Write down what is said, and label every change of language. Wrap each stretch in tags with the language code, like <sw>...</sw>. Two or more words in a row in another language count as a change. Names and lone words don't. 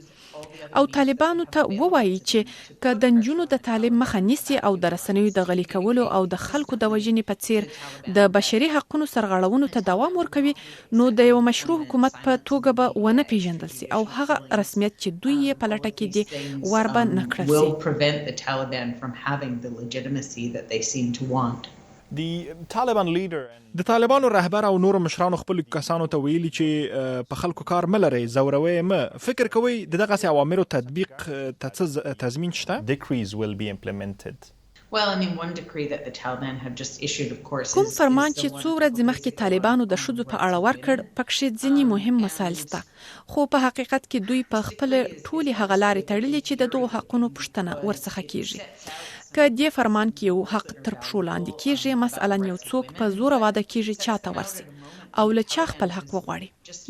<ps>او طالبانو ته ووایي چې که د نجونو د تعلیم مخه نیسي او د رسنیو د غلي کولو او د خلکو د وژنې په څیر د بشري حقوقو سرغړونو ته دوام ورکوي، نو د یو مشروع حکومت په توګه به ونه پیژندل سي او هغه رسمیت چې دوی یې په لټه کې دي وربه نه کړل سي.</ps> <en>will prevent the Taliban from having the legitimacy that they seem to want.</en> <ps>د طالبانو رهبر او نور مشرانو خپل کسانو ته ویلي چې په خلکو کار ملري زوروي فکر کوي دغه سي اوامرو تطبیق تضمین شته؟</ps> <en>Decrees will be implemented. Well, I mean, one decree that the Taliban have just issued, of course,</en> <ps>کوم فرمان چې څو ورځې مخکې طالبانو د شذو په اړه ورکړ پکې ځینې مهم مسایل شته، خو په حقیقت کې دوی په خپل ټولي هغه لارې تړلې چې د دوه حقونو پوښتنه ورڅخه کیږي. که دې فرمان کې یو حق تر پښو لاندې کیږي، مثلا یو څوک په زور واده کیږي چاته ورسي او له چا خپل حق وغواړي.</ps>